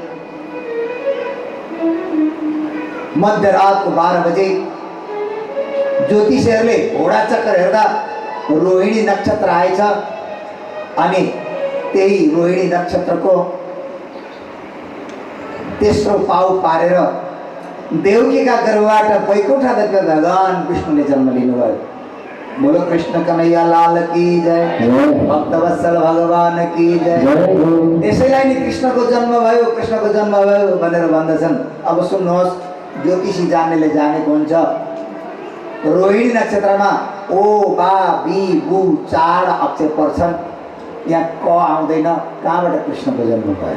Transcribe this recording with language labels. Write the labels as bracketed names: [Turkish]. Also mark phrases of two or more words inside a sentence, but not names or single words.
[Nepali] मध्यरातको 12 बजे ज्योतिषीहरूले घोडा चक्कर हेर्दा रोहिणी नक्षत्र आएछ अनि त्यही रोहिणी नक्षत्रको तेस्रो पाउ पारेर देवकीका गर्भबाट वैकुण्ठाधिपति भगवान विष्णुले जन्म लिनुभयो। [Hindi] बोलो कृष्ण कन्हैया लाल की जय, भक्तवत्सल भगवान की जय। [Nepali] त्यसैलाई नि कृष्णको जन्म भयो, कृष्णको जन्म भयो भनेर भन्दछन्। अब सुन्नुहोस्, ज्योतिषी जान्नेले जानेको हुन्छ। रोहिणी नक्षत्रमा ओ बा बी बु 4 अक्षर पर्छन्। यहाँ क आउँदैन, कहाँबाट कृष्णको जन्म भयो?